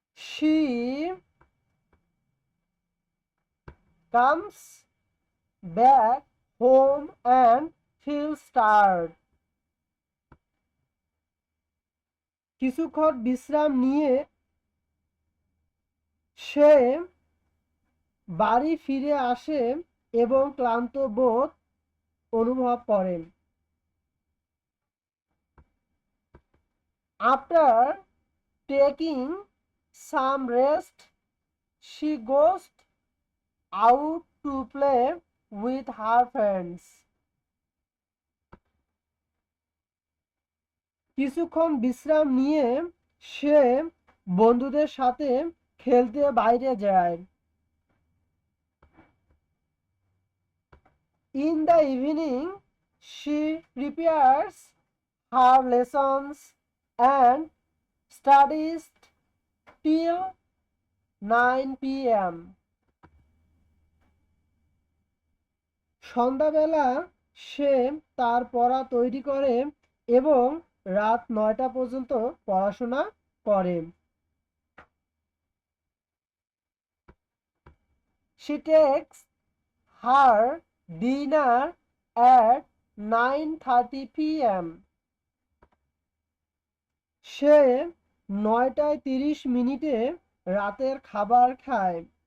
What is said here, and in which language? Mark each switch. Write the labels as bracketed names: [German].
[English] She comes back home and feels tired. [Bangla] কিছুক্ষণ বিশ্রাম নিয়ে সে বাড়ি ফিরে আসে এবং ক্লান্ত বোধ অনুভব করেন। [English] After taking some rest, she goes out to play with her friends. [Bangla] কিছুক্ষণ বিশ্রাম নিয়ে সে বন্ধুদের সাথে খেলতে বাইরে যায়। [English] In the evening, she prepares her lessons and studies till 9 p.m. [Bangla] সন্ধ্যাবেলা সে তার পড়া তৈরি করে এবং রাত 9টা পর্যন্ত পড়াশোনা করে। [English] She takes her dinner at 9:30 p.m. [Bangla] সে 9:30 রাতের খাবার খায়।